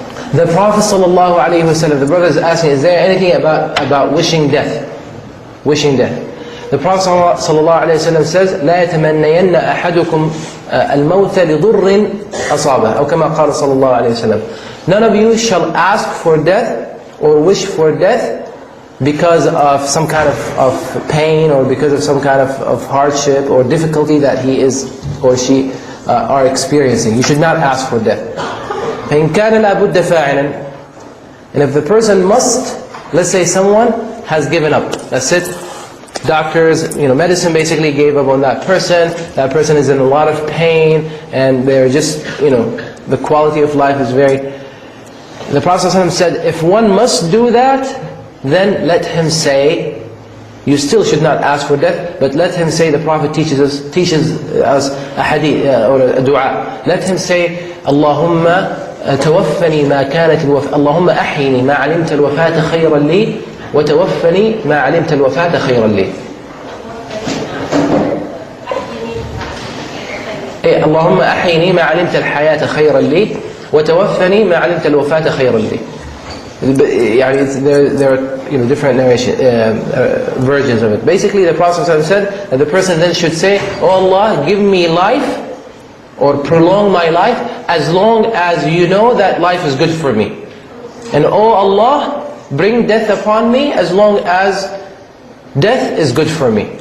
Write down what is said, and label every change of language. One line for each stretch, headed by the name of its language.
English: The Prophet ﷺ, the brother is asking, is there anything about wishing death? Wishing death. The Prophet ﷺ says,
Arabic: لا يتمنين أحدكم الموت لضر أصابه أو كما قال صلى الله عليه وسلم.
English: None of you shall ask for death or wish for death because of some kind of pain or because of some kind of hardship or difficulty that he is or she are experiencing. You should not ask for death.
Arabic: فإن كان لابد فاعلا.
English: And if the person must, let's say someone has given up, that's it. Doctors, medicine basically gave up on that person. That person is in a lot of pain, and they're just, the quality of life is very. The Prophet ﷺ said, if one must do that, then let him say, you still should not ask for death, but let him say, the Prophet teaches us a hadith or a dua. Let him say, Allahumma
Arabic: توفني ما كانت اللهم أحيني ما علمت الوفاة خيرا لي وتوفني ما علمت الوفاة خيرا لي. اللهم أحيني ما علمت الحياة خيرا لي وتوفني ما علمت الوفاة خيرا لي.
English: There are different narration versions of it. Basically, the Prophet said that the person then should say, "Oh Allah, give me life or prolong my life as long as you know that life is good for me. And oh Allah, bring death upon me as long as death is good for me.